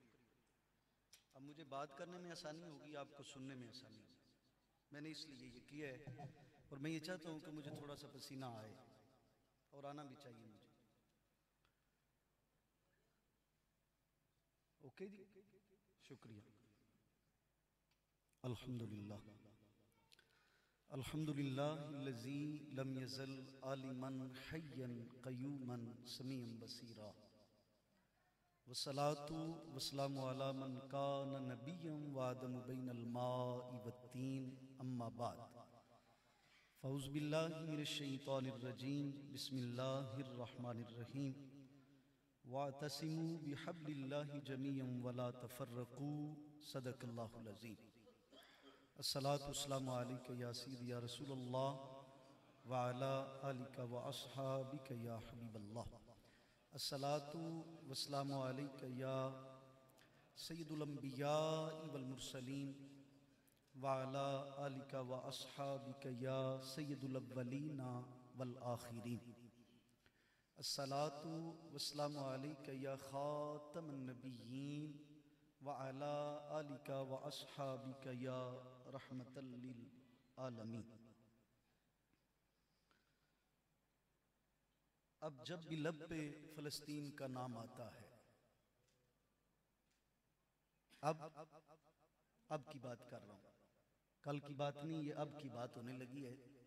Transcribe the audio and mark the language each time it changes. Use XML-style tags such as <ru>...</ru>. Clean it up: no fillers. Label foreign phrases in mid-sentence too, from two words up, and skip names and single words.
<ur>اب مجھے بات کرنے میں آسانی ہوگی، آپ کو سننے میں آسانی ہوگی. میں نے اس لیے یہ کیا ہے اور میں یہ چاہتا ہوں کہ مجھے تھوڑا سا پسینہ آئے اور آنا بھی چاہیے مجھے. اوکے جی، شکریہ.</ur> <ar>الحمد لله الحمد لله الذي لم يزل عالما حيا قيوما سميعا بصيرا والصلاة والسلام على من كان نبيا وآدم بين الماء والطين أما بعد فأعوذ بالله من الشيطان الرجيم بسم الله الرحمن الرحيم واعتصموا بحبل الله جميعا ولا تفرقوا صدق الله العظيم. الصلاة والسلام عليك يا سيدي يا رسول الله وعلى آلك وأصحابك يا حبيب الله. الصلاة والسلام عليك يا سيد الأنبياء والمرسلين وعلى آلك وأصحابك يا سيد الأولين والآخرين. الصلاة والسلام عليك يا خاتم النبيين وعلى آلك وأصحابك يا رحمة للعالمين.</ar> <ur>اب جب بھی لب پہ فلسطین کا نام آتا ہے، اب کی بات کر رہا ہوں، کل کی بات نہیں، یہ اب کی بات ہونے لگی ہے.</ur>